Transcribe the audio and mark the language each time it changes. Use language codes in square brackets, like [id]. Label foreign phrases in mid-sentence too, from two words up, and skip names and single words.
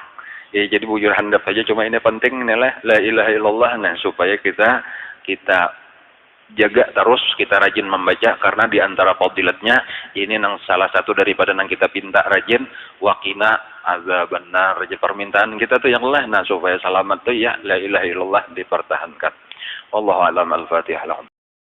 [bjn] Ya jadi bujur handap aja cuma ini penting inilah [ar] لا إله إلا الله [bjn] nah supaya kita jaga terus, kita rajin membaca karena di antara fadilatnya ini nang salah satu daripada nang kita pinta rajin [ar] وقنا عذاب النار. [bjn] Permintaan kita tuh yang lah nah supaya selamat tuh ya [ar] لا إله إلا الله [bjn] dipertahankan. [ar] والله أعلم. [bjn] Al-Fatihah.